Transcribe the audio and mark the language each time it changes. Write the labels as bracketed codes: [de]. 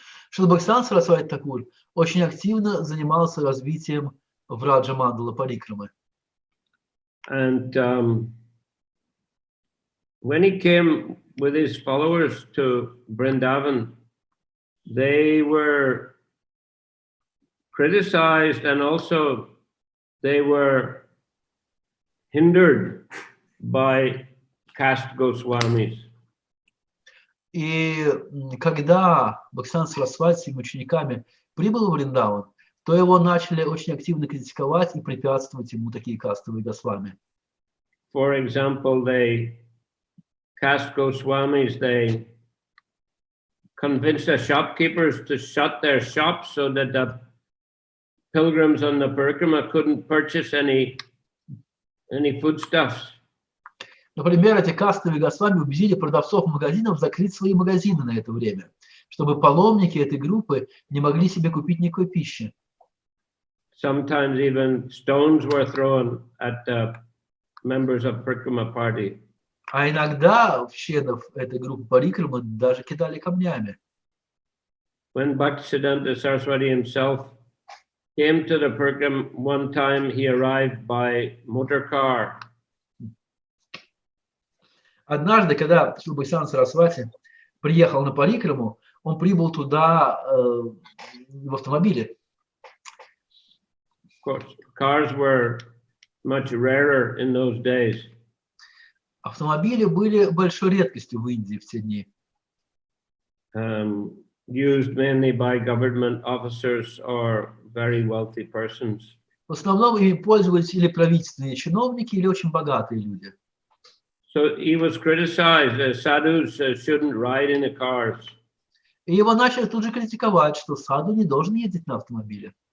[ru] Шрила Бхактивиданта Сарасвати Такур очень активно занимался развитием Враджа-мандала Парикрамы. [en] And when he came with his followers to Vrindavan, they were criticized and also they were hindered by caste Goswamis. [ru] И когда Бхактивиданта Сарасвати с своими учениками прибыл в Вриндаван, то его начали очень активно критиковать и препятствовать ему такие кастовые Госвами. [en] For example, caste Goswamis, they convinced the shopkeepers to shut their shops so that pilgrims on the parikrama couldn't purchase any foodstuffs. [ru] Например, эти кастовые госвами убедили продавцов магазинов закрыть свои магазины на это время, чтобы паломники этой группы не могли себе купить никакой пищи. [en] Sometimes even stones were thrown at the members of Parikrama party. [ru] А иногда в членов этой группы парикрамы даже кидали камнями. [en] When Bhaktisiddhanta Saraswati himself came to the Parikram one time, he arrived by motor car. [ru] Однажды, когда Шрила Бхактивиданта Сарасвати приехал на парикраму, он прибыл туда в автомобиле. [en] Of course, cars were much rarer in those days. [ru] Автомобили были большой редкостью в Индии в те дни. [en] Used mainly by government officers or very wealthy persons. [ru] В основном ими пользовались или правительственные чиновники, или очень богатые люди. [en] So he was criticized that sadhus shouldn't ride in the cars. [ru] И его начали тут же критиковать, что саду не должен ездить на автомобиле.